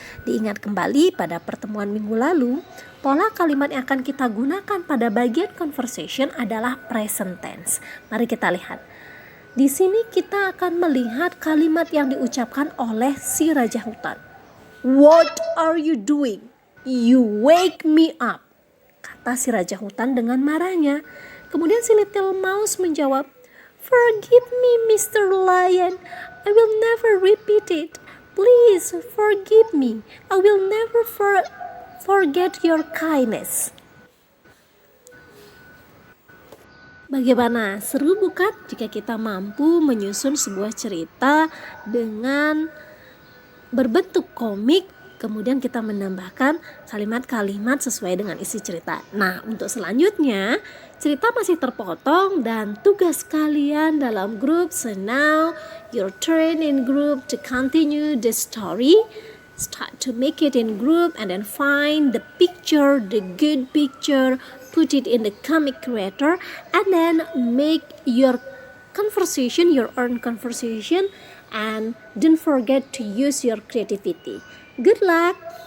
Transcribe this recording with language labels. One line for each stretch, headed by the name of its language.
Indonesian: Diingat kembali pada pertemuan minggu lalu, pola kalimat yang akan kita gunakan pada bagian conversation adalah present tense. Mari kita lihat. Di sini kita akan melihat kalimat yang diucapkan oleh si raja hutan.
English: What are you doing? You wake me up,
Indonesian: kata si raja hutan dengan marahnya. Kemudian si
English: little mouse
Indonesian: menjawab,
English: forgive me Mr. Lion, I will never repeat it. Please forgive me, I will never forget your kindness.
Indonesian: Bagaimana? Seru bukan jika kita mampu menyusun sebuah cerita dengan berbentuk komik, kemudian kita menambahkan kalimat-kalimat sesuai dengan isi cerita. Nah, untuk selanjutnya, cerita masih terpotong dan tugas kalian dalam grup.
English: So now, your turn in group to continue the story. Start to make it in group and then find the picture, the good picture, put it in the comic creator, and then make your conversation, your own conversation, and don't forget to use your creativity. Good luck!